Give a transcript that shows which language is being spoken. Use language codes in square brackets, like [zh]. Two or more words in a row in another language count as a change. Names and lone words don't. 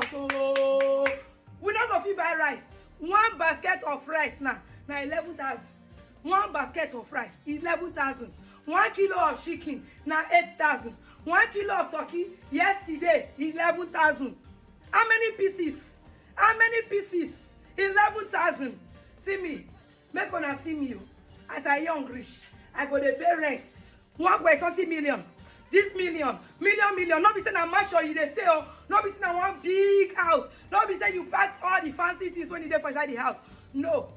[pcm] Oh, we not go fit buy rice. One basket of rice now 11,000. One basket of rice 11,000. 1 kilo of chicken now 8,000. 1 kilo of turkey yesterday 11,000. How many pieces? 11,000. See me. Make una see me. As I young rich, I go to pay rent. 1.20 million. This million. No be say na mansion you dey stay. Oh. No be say na one big house. No be say you pack all the fancy things when you dey for inside the house.